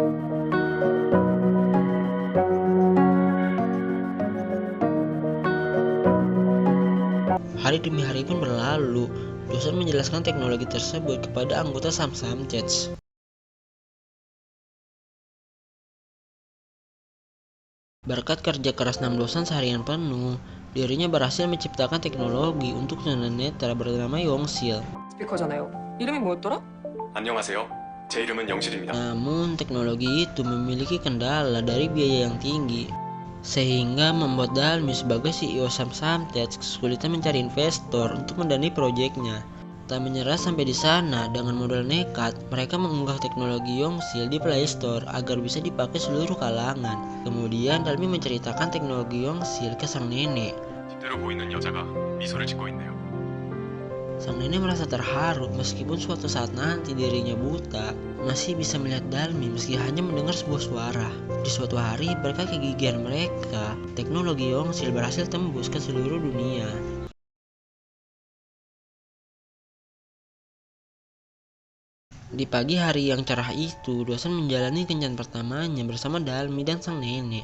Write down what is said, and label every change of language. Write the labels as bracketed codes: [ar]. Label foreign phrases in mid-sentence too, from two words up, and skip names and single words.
[id] Hari demi hari pun berlalu, dosen menjelaskan teknologi tersebut kepada anggota Samsamtech. Berkat kerja keras 6 dosen seharian penuh, dirinya berhasil menciptakan teknologi untuk tunanetra bernama Yongsil. [ko] 스피커잖아요. 이름이 뭐였더라? 안녕하세요. 제 이름은 영실입니다. [id] Namun teknologi itu memiliki kendala dari biaya yang tinggi, sehingga membuat Dalmi sebagai CEO Samsamtech kesulitan mencari investor untuk mendanai proyeknya. Tak menyerah sampai di sana, dengan modal nekat, mereka mengunggah teknologi Yongsil di Play Store agar bisa dipakai seluruh kalangan. Kemudian Dalmi menceritakan teknologi Yongsil ke sang nenek. [ko] 뒷대로 보이는 여자가 미소를 짓고 있네요. [id] Sang nenek merasa terharu meskipun suatu saat nanti dirinya buta, masih bisa melihat Dalmi meski hanya mendengar sebuah suara. Di suatu hari, berkat kegigihan mereka, teknologi Yongsil berhasil tembus ke seluruh dunia. Di pagi hari yang cerah itu, dosen menjalani kencan pertamanya bersama Dalmi dan sang nenek.